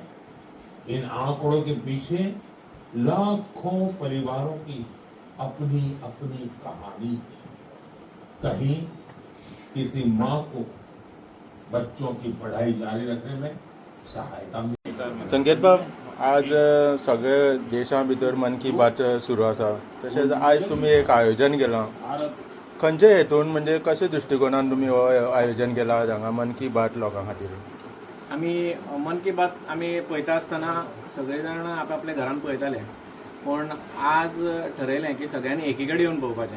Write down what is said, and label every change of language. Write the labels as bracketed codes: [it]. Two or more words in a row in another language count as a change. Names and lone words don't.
[hi] इन आंकड़ों के पीछे लाखों परिवारों की अपनी अपनी कहानी है। कहीं किसी माँ को बच्चों की पढ़ाई जारी रखने में सहायता मिली। [kok] संकेत बाब, आज सगळे देशा भितर मन की बात सुरू आसा, तशेंच आज तुम्ही एक आयोजन केलां. खंयचे हेतून म्हणजे कशे दृश्टिकोनान तुम्ही हो आयोजन केला हांगा मन की बात लोकां खातीर? आमी मन की बात आमी पळयता आसतना सगळे जाण आपआपल्या घरान पळयताले, पण आज ठरयलें की सगळ्यांनी एकीकडे येवन पळोवपाचें.